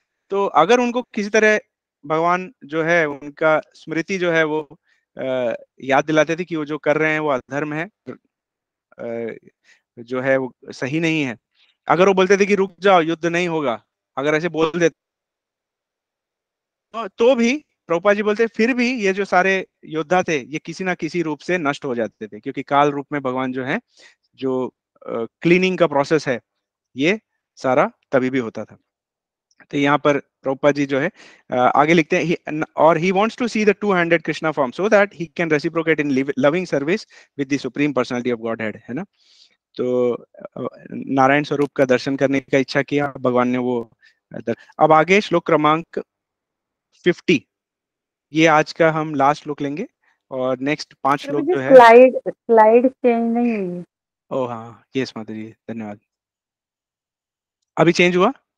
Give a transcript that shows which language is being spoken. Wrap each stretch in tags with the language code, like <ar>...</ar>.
<hi>तो अगर उनको किसी तरह भगवान जो है उनका स्मृति जो है वो याद दिलाते थे कि वो जो कर रहे हैं वो अधर्म है, जो है वो सही नहीं है, अगर वो बोलते थे कि रुक जाओ युद्ध नहीं होगा, अगर ऐसे बोल देते तो भी प्रभुपाद जी बोलते फिर भी ये जो सारे योद्धा थे ये किसी ना किसी रूप से नष्ट हो जाते थे, क्योंकि काल रूप में भगवान जो है जो क्लीनिंग का प्रोसेस है ये सारा तभी भी होता था। तो यहाँ पर प्रभुपाद जी जो है आगे लिखते हैं, और</hi> <en>he wants to see the two-handed Krishna form so that he can reciprocate in loving service with the supreme personality of Godhead, है ना।</en> <hi>तो नारायण स्वरूप का दर्शन करने का इच्छा किया भगवान ने वो। अब आगे श्लोक क्रमांक 50, ये आज का हम लास्ट श्लोक लेंगे और नेक्स्ट 5 श्लोक जो है स्लाइड चेंज नहीं हुई। ओ हाँ, यस माता जी, धन्यवाद। अभी चेंज हुआ?</hi>